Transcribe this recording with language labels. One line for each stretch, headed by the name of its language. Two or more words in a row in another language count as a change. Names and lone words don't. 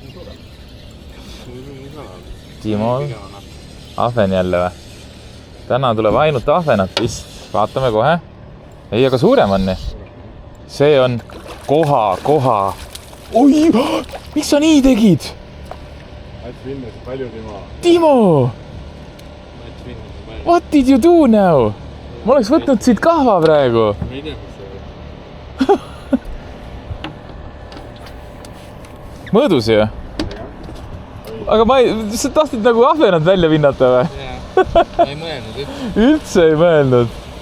Estonian: Timol ahven jälle või? Täna tuleb ainult ahvenat vist. Vaatame kohe. Ei, aga suurem on nii. See on koha. Oi, miks sa nii tegid? Mats Vinnes, palju Timo!
English: What did you do now?
Estonian: Ma oleks võtnud siit kahva praegu. Ma ei tea, mis see Mõõdus ju? Aga sa tahtsid nagu ahvenad välja vinnata või? Jaa, ma ei mõelnud üldse. Üldse ei mõelnud.